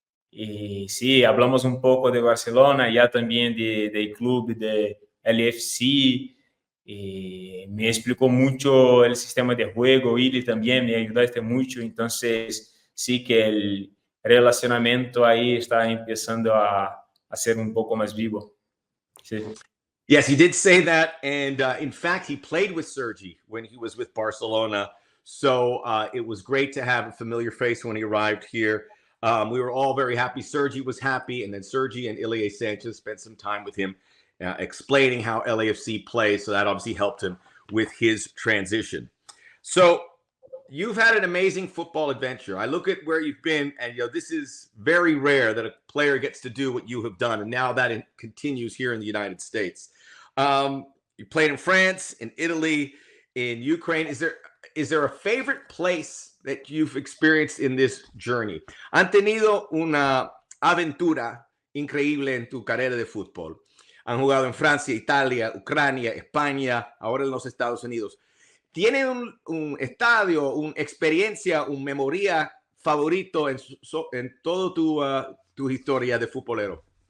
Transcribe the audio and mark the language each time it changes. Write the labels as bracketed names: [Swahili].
[Spanish] Y sí, hablamos un poco de Barcelona, ya también del club de LAFC. Y me explicó mucho el sistema de juego, y también me ayudaste mucho, entonces sí que el relacionamiento ahí está empezando a ser un poco más vivo. Sí. [English] Yes, he did say that, and in fact, he played with Sergi when he was with Barcelona, so it was great to have a familiar face when he arrived here. We were all very happy. Sergi was happy, and then Sergi and Ilie Sanchez spent some time with him explaining how LAFC plays, so that obviously helped him with his transition. So you've had an amazing football adventure. I look at where you've been, and this is very rare that a player gets to do what you have done, and now that continues here in the United States. You played in France, in Italy, in Ukraine. Is there a favorite place that you've experienced in this journey? [Spanish] Han tenido una aventura increíble en tu carrera de fútbol. Han jugado en Francia, Italia, Ucrania, España, ahora en los Estados Unidos. ¿Tiene un estadio, una experiencia, un memoria favorito en toda tu historia de futbolero?